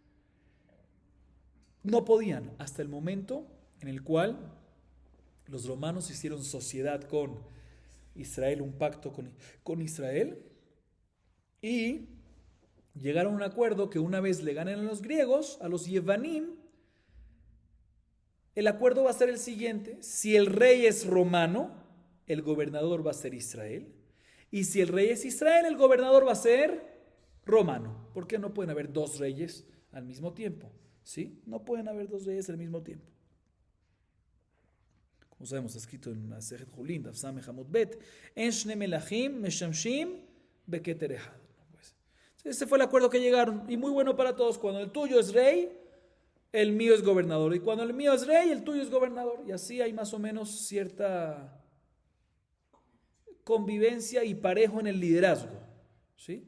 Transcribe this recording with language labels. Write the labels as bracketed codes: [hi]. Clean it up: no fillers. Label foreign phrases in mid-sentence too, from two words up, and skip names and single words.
[es] No podían, hasta el momento en el cual los romanos hicieron sociedad con Israel, un pacto con Israel, y llegaron a un acuerdo que una vez le ganen a los griegos, a los Yevanim, el acuerdo va a ser el siguiente: si el rey es romano, el gobernador va a ser Israel, y si el rey es Israel, el gobernador va a ser romano. ¿Por qué no pueden haber 2 reyes al mismo tiempo? ¿sí? No pueden haber dos reyes al mismo tiempo. Como sabemos, está escrito en Masejet Julin, [he] דף ס עמוד ב, אין שני מלכים משמשים בכתר אחד. [es] Ese fue el acuerdo que llegaron, y muy bueno para todos. Cuando el tuyo es rey, el mío es gobernador, y cuando el mío es rey, el tuyo es gobernador, y así hay más o menos cierta convivencia y parejo en el liderazgo, ¿sí?